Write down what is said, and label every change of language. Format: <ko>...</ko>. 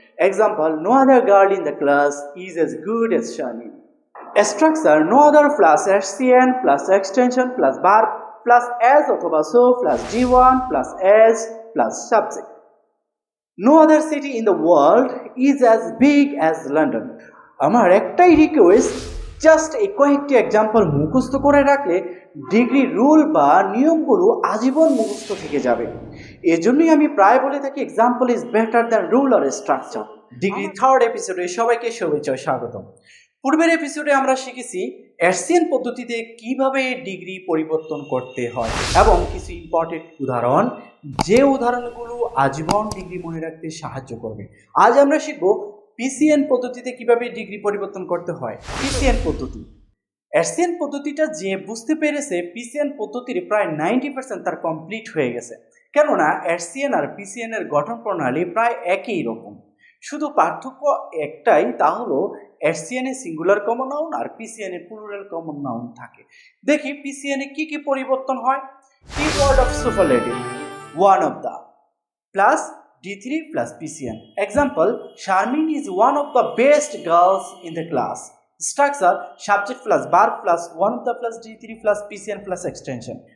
<en>Example, no other girl in the class is as good as Shani. A structure, no other plus SCN plus extension plus verb plus as অথবা so plus D1 plus S plus subject. No other city in the world is as big as London.</en> <bn>আমার একটাই request, just এই কয়েকটি example মুখস্থ করে রাখলে degree rule বা নিয়মগুলো আজীবন মুখস্থ থেকে যাবে। এজন্যই আমি প্রায় বলে থাকি</bn> <en>Example is better than rule or structure.</en> <bn>Degree 3rd এপিসোডে সবাইকে শুভেচ্ছা ও স্বাগতম। পূর্বের এপিসোডে আমরা শিখেছি এসসিএন পদ্ধতিতে কিভাবে ডিগ্রি পরিবর্তন করতে হয় এবং কিছু ইম্পর্টেন্ট উদাহরণ, যে উদাহরণগুলো আজীবন ডিগ্রি মনে রাখতে সাহায্য করবে। আজ আমরা শিখব পিসিএন পদ্ধতিতে কিভাবে ডিগ্রি পরিবর্তন করতে হয়। পিসিএন পদ্ধতি, এসসিএন পদ্ধতিটা যে বুঝতে পেরেছে পিসিএন পদ্ধতির প্রায় 90% তার কমপ্লিট হয়ে গেছে, কেননা এসসিএন আর পিসিএন এর গঠন প্রণালী প্রায় একই রকম। শুধু পার্থক্য একটাই, তা হলো এসসিএন a singular common noun আর পিসিএন a plural common noun থাকে। দেখি পিসিএন এ কি কি পরিবর্তন হয়।</bn> <en>Keyword of superlative, one of the plus D3 plus PCN. Example, Sharmin is one of the best girls in the class. Structure, subject plus verb plus one of the plus D3 plus PCN plus extension.</en>